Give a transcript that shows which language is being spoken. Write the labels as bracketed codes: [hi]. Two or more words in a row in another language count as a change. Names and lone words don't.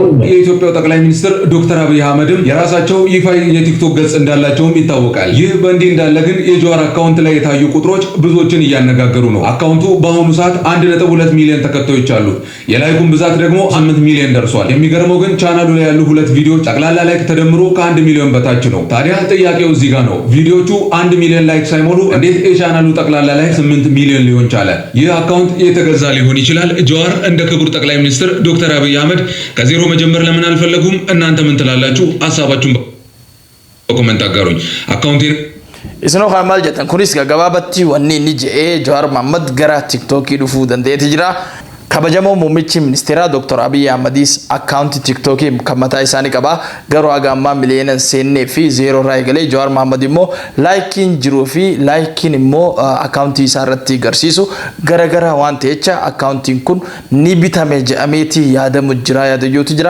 [am] የኢትዮጵያው ጠቅላይ ሚኒስትር ዶክተር አብይ አህመድም የራሳቸው ይፋዊ የቲክቶክ ገጽ እንዳላቸውም ይታወቃል። ይህ በእንዲህ እንዳለ ግን የጀዋር አካውንት ላይ የታዩ ቁጥሮች ብዙዎችን እያነጋገሩ ነው። አካውንቱ በአሁኑ ሰዓት 1.2 ሚሊዮን ተከታዮች አሉት። የላይኩን ብዛት ደግሞ 5 ሚሊዮን ደርሷል። የሚገርመው ግን ቻናሉ ላይ ያሉ ሁለት ቪዲዮዎች ጠቅላላ ላይክ ተደምሮ ከ1 ሚሊዮን በታች ነው። ታዲያ ጥያቄው እዚህ ጋር ነው። ቪዲዮቹ 1 ሚሊዮን ላይክ ሳይሞሉ እንዴት የቻናሉ ጠቅላላ ላይክ 8 ሚሊዮን ሊሆን ቻለ? ይህ አካውንት የተገዛ ሊሆን ይችላል? ጀዋር እንደ ክቡር ጠቅላይ ሚኒስትር ዶክተር አብይ አህመድ ከዜሮ መጀመር ለምን አልፈለጉም? እናንተ ምን ትላላችሁ? ሐሳባችሁን በኮሜንት አጋሩኝ። አካውንቴን [om] isinoo kana maal jettan kunis gabaabatti wanni inni je'ee Jawar Mohammed gara TikTokii dhufuu dandeetti jira. Kabajamoo muummichi ministeera Dr. Abiy Ahmedis akkaawuntii TikTokii kan mataa isaanii qaba. Garuu haga ammaa miliyoona seennee fi zeeroo irraa eegalee Jawar Mohammed immoo laayikiin jiruu fi laayikiin immoo akkaawuntii isaa irratti agarsiisu garagara waan ta'echa akkaawuntiin kun ni bitame jedhameeti yaadamu jira yaadayyootu jira.